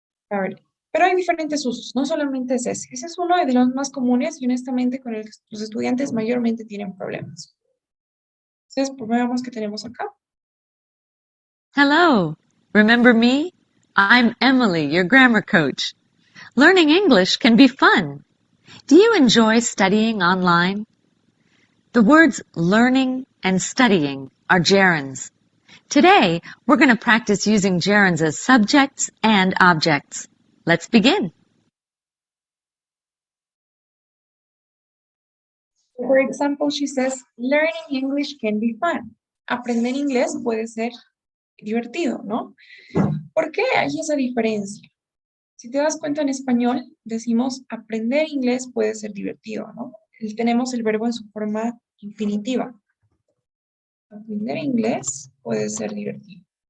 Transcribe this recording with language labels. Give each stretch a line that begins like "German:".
Spanish: A ver, pero hay diferentes usos, no solamente es ese. Ese es uno de los más comunes y honestamente con el que los estudiantes mayormente tienen problemas. Entonces, pues veamos qué tenemos acá.
English: Hello. Remember me? I'm Emily, your grammar coach. Learning English can be fun. Do you enjoy studying online? The words learning and studying are gerunds. Today, we're going to practice using gerunds as subjects and objects. Let's begin. For example, she says, learning English can be fun.
Spanish: Aprender inglés puede ser divertido, ¿no? ¿Por qué hay esa diferencia? Si te das cuenta, en español decimos aprender inglés puede ser divertido, ¿no? Tenemos el verbo en su forma infinitiva. Aprender inglés puede ser divertido.